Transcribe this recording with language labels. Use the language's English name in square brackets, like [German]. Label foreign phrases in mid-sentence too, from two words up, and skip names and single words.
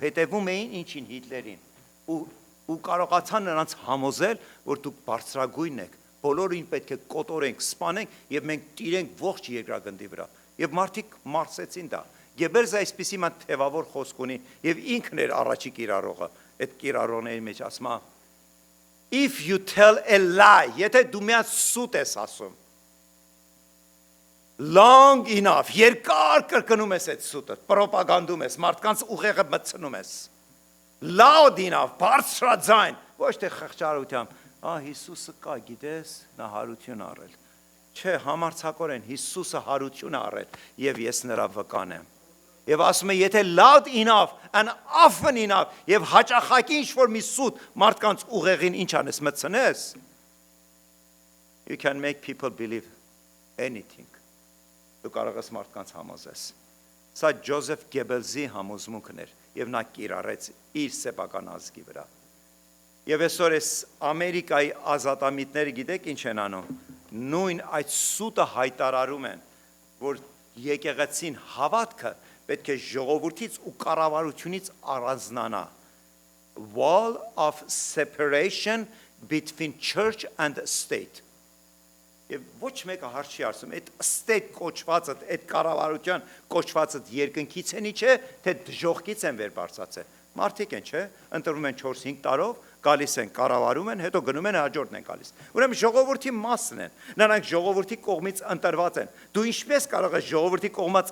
[Armenian] հետևում էին ինչին Հիտլերին։ Ու կարողացան նրանց համոզել, որ դուք բարձրագույն եք, բոլորին պետք է կոտորենք, սպանենք եւ մենք տիրենք ողջ երկրագնդի վրա։ Եվ մարդիկ մարսեցին դա։ Գեբելզը այսպիսի ման թևավոր խոսք ունի եւ ինքն էր առաջի կիրառողը, այդ կիրառողների մեջ ասում է [English] if you tell a lie, [Armenian] եթե դու միած սուտ ես ասում, [English] long enough, [Armenian] երկար կրկնում ես այդ սուտը, պրոպագանդում ես, մարդկանց ուղեղը մտցնում ես, [English] loud enough, [Armenian] բարձրաձայն, ոչ թե խղճարությամբ, Հիսուսը կա, գիտես, նա հարություն առել, չէ, համարձակորեն Հիսուսը հարություն առել եւ ես նրա վկան եմ։ Եվ ասում է, եթե [English] loud enough and often enough [Armenian] եւ հաճախակի ինչ-որ մի սուտ մարդկանց ուղեղին ինչ անես մտցնես, [English] you can make people believe anything։ [Armenian] Դու կարող ես մարդկանց համոզես։ Սա Ջոզեֆ Գեբելզի համոզմունքն էր եւ նա կիրառեց իր սեփական ազգի վրա։ Եվ այսօր այս Ամերիկայի ազատամիտները գիտեք ինչ են անում։ Նույն այդ սուտը հայտարարում են, որ եկեղեցին հավատքը պետք է ժողովրդից ու կառավարությունից առանձնանա։ [English] Wall of separation between church and state։ [Armenian] Եվ ոչ մեկը հարց չի ասում, այդ state կոչվածը, այդ կառավարության կոչվածը երկնքից են չէ, թե դժոխքից են վեր բարձրացել։ Մարդիկ են, չէ, ընտրվում են 4-5 տարով, գալիս են, կառավարում են, հետո գնում են հաջորդն են գալիս։ Ուրեմն ժողովրդի մասն են, նրանք ժողովրդի կողմից ընտրված են։ Դու ինչպես կարող ես ժողովրդի կողմից